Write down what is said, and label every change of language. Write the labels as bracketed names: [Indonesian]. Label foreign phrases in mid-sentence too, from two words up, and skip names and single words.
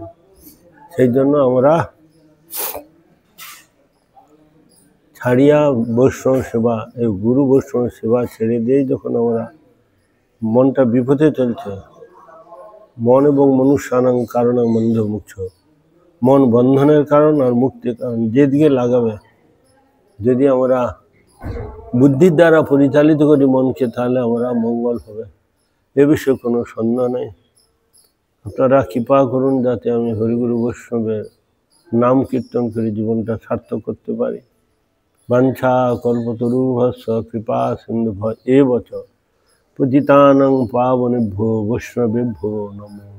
[Bangla] সেই জন্য আমরা ছাড়িয়া বৈষ্ণব সেবা, এই গুরু বৈষ্ণব সেবা ছেড়ে দিয়েই যখন আমরা মনটা বিপথে চলছে, [Sanskrit] মন এবং মনুষ্যানাং কারণাং বন্ধ মুখ্য, [Bangla] মন বন্ধনের কারণ আর মুক্তির কারণ, যেদিকে লাগাবে যদি আমরা বুদ্ধির দ্বারা পরিচালিত করি মনকে, তাহলে আমরা মঙ্গল হবে, এ বিষয়ে কোনো সন্দেহ নেই। আপনারা কৃপা করুন যাতে আমি হরিগুরু বৈষ্ণবের নাম কীর্তন করে জীবনটা সার্থক করতে পারি। [Sanskrit] বাঞ্ছা কল্পতরুভ্যশ্চ কৃপা সিন্ধুভ্য এব চ পতিতানাং পাবনেভ্যো বৈষ্ণবেভ্যো নমো।